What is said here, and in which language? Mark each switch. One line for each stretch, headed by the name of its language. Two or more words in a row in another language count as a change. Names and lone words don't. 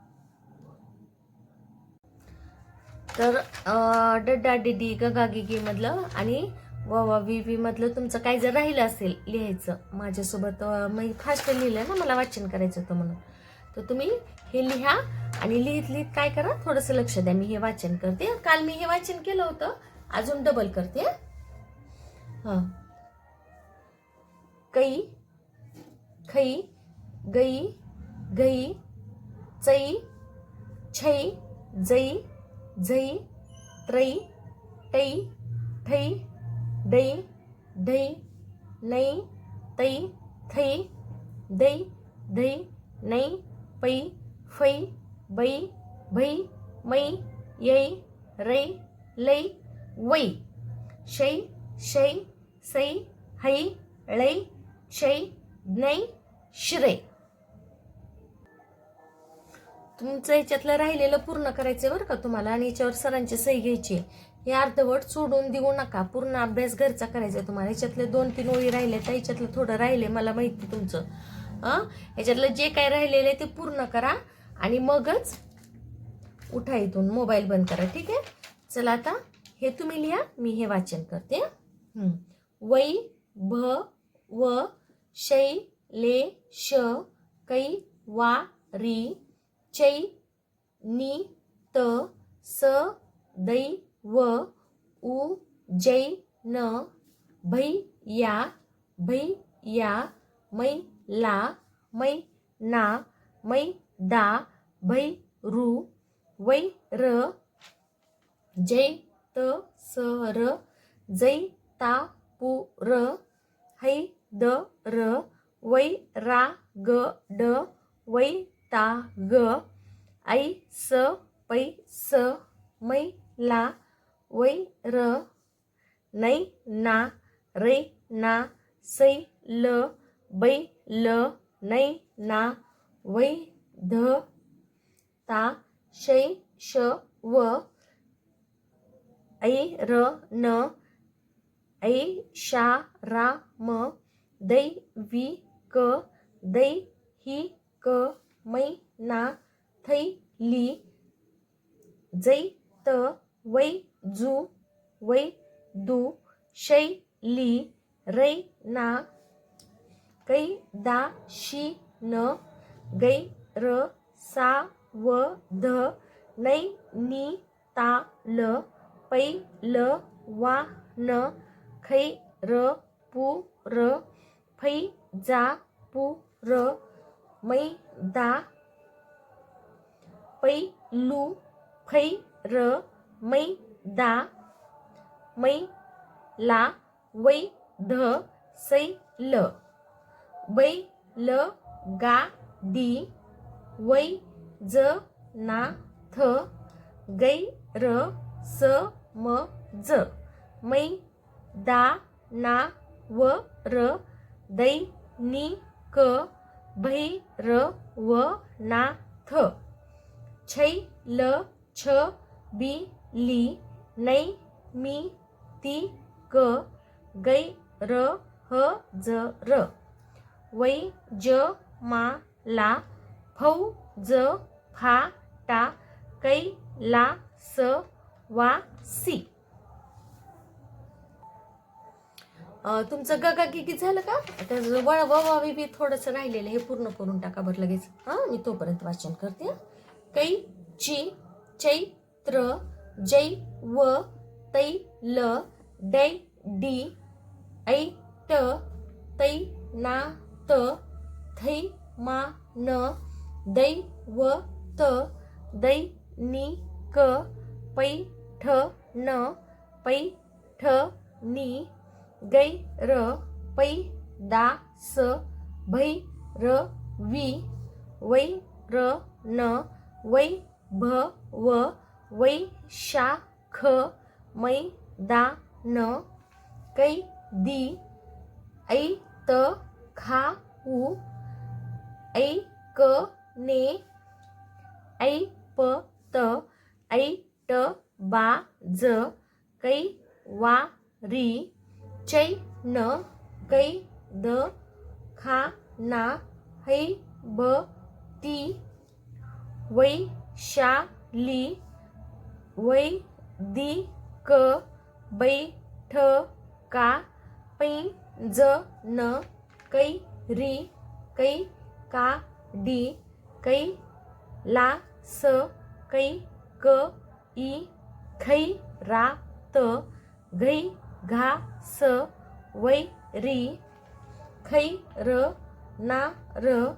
Marathi: तर डड्डा डिडी गगा गिगी मधलं आणि व वा वी वी मधलं तुमचं काय जर राहिलं असेल लिहायचं माझ्यासोबत, मी फास्ट लिहिलं ना, मला वाचन करायचं होतं म्हणून, तर तुम्ही हे लिहा. आणि लिहित लिहित काय करा, थोडंसं लक्ष द्या. मी हे वाचन करते, काल मी हे वाचन केलं होतं, अजून डबल करते. हां, कै खई गई गई चई छै जई झई त्रई टई ठई दै ढै नै तै थै दै धै नै पै फै बै भै मै यै रै लै वै शै शै सै है ळै शै नै श्रे. तुमचं याच्यातलं राहिलेलं पूर्ण करायचं बरं का तुम्हाला, आणि याच्यावर सरांची सही घ्यायची. हे अर्धवट सोडून देऊ नका, पूर्ण अभ्यास घरचा करायचा तुम्हाला. याच्यातले 2-3 ओळी राहिले तर याच्यातलं थोडं राहिले, मला माहिती तुमचं. याच्यातलं जे काय राहिलेलं आहे ते पूर्ण करा आणि मगच उठा इथून, मोबाईल बंद करा. ठीक आहे, चला आता हे तुम्ही लिहा, मी हे वाचन करते. वै भ व शै ले श कै वा री चै नी त स दै व उ जै न भै या मै ला मै ना मै दा भै रु वै र जै त स र जै ता पु र है द र वै रा ग ड वै ता ग ऐ स पै स मै ला वै र नै ना रै ना सै ल बै ल नै ना वै ध ता शै श व ऐ र न ऐ शा रा म दै वी क दै ही क मै ना थै ली जै त वै जू वै दू शै ली रै ना कै दा शी न गै र सा व ध नै नी ता ल पै ल वा न खै र पु र फै जा पु र मै दा पै लु फै र मै दा मै ला वै ध सै ल बै ल गा डी वै ज ना थ गै र स म ज मै दा ना व र दै नी क भै र व ना थ छै ल छ बी ली नै मी ती क गै र ह ज र वै ज मा ला फौ ज फा टा कै ला स वा सी. तुमचं गगा गिगी झालं का? आता वळवावी थोडंसं राहिलेलं हे पूर्ण करून टाका बरं लगेच. मी तोपर्यंत वाचन करते. कै ची चैत्र जै व तै ल दै डी ऐ ट तै ना त थै मा न दै व त दै नि क पै ठ न पै ठ नि गै र पै दा स भै र वि वै र न वै भ व वै शा ख मै दा न कै दी ऐ त खा उ ऐ क ने ऐ प त ऐ ट बा ज कै वा री चै न कै द खा ना है ब ती वै शा ली वै दी क बै ठ का पै ज न कै री कै का डी कै ला स कै क ई खै रा त घै घा स वै री खै र ना र